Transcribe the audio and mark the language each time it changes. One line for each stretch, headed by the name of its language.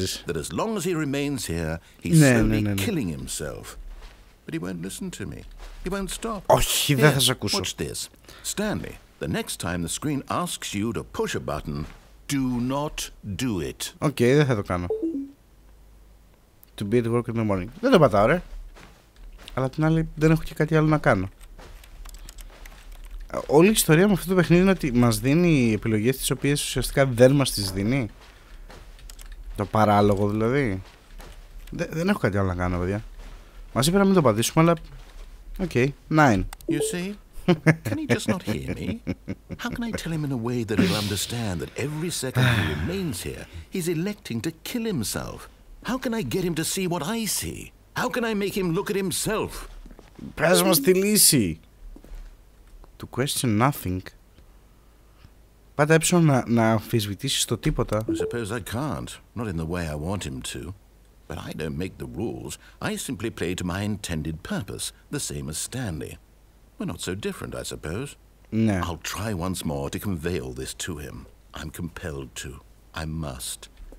English: That as long as he remains here, he's slowly killing himself. But he won't listen to me. He won't stop.
Greek: Όχι, δεν θα σε ακούσω.
English: Watch this. Stanley, the next time the screen asks you to push a button, do not do it.
Greek: Οκ, δεν θα το κάνω.
English: To be at work in the morning.
Greek: Δεν το πατάω, ρε. Αλλά την άλλη δεν έχω και κάτι άλλο να κάνω. Όλη η ιστορία με αυτό το παιχνίδι είναι ότι μας δίνει επιλογές τις οποίες ουσιαστικά δεν μας τις δίνει. Το παράλογο δηλαδή. Δεν έχω κάτι άλλο να κάνω, παιδιά. Μας είπε να μην το πατήσουμε, αλλά... Οκ, 9.
English: You see? Can he just not hear me? How can I tell him in a way that he'll understand that every second he remains here, he's electing to kill himself? How can I get him to see what I see? How can I make him look at himself?
Greek: Πες μας τη λύση.
English: To question nothing.
Greek: Πάτα έψω να αμφισβητήσεις το τίποτα.
English: I suppose I can't. Not in the way I want him to. But I don't make the rules. I simply play to my intended purpose, the same as Stanley. We're not so different, I suppose. No. I'll try once more to convey all this to him. I'm compelled to. I must.